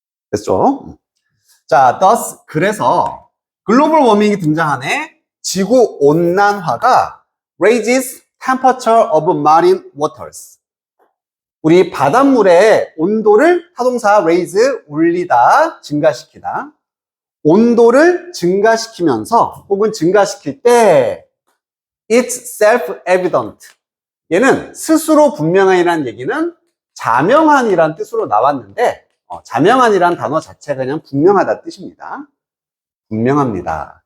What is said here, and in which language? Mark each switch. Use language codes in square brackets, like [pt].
[ko] 됐죠? 자, thus 그래서 글로벌 워밍이 등장하네. 지구 온난화가 [en] raises temperature of marine waters. [ko] 우리 바닷물의 온도를 타동사 raise 올리다, 증가시키다. 온도를 증가시키면서 혹은 증가시킬 때 [en] it's self-evident. [ko] 얘는 스스로 분명한이라는 얘기는 자명한이라는 뜻으로 나왔는데 자명한이라는 단어 자체가 그냥 분명하다 뜻입니다. 분명합니다.